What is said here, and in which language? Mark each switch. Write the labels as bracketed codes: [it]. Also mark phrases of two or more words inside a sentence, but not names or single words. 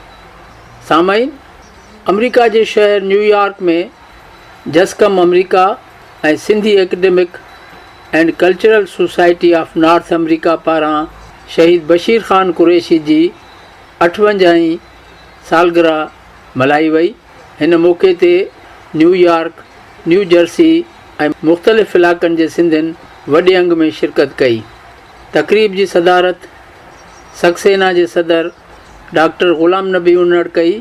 [sd] सामाईन, अमरीका जे शहर न्यूयॉर्क में जसकम अमरीका ऐं सिंधी एकेडमिक एंड कल्चरल सोसाइटी ऑफ नॉर्थ अमरीका पारां शहीद बशीर ख़ान कुरैशी जी 58वीं सालगिरह मल्हाई वई। हिन मौक़े ते न्यूयॉर्क, न्यू जर्सी ऐं मुख़्तलिफ़ इलाक़नि जे सिंधियुनि वॾे अंग में शिरकत कई। तक़रीब जी सदारत सक्सेना जे सदर डॉक्टर ग़ुलाम नबी उन्नड़ कई।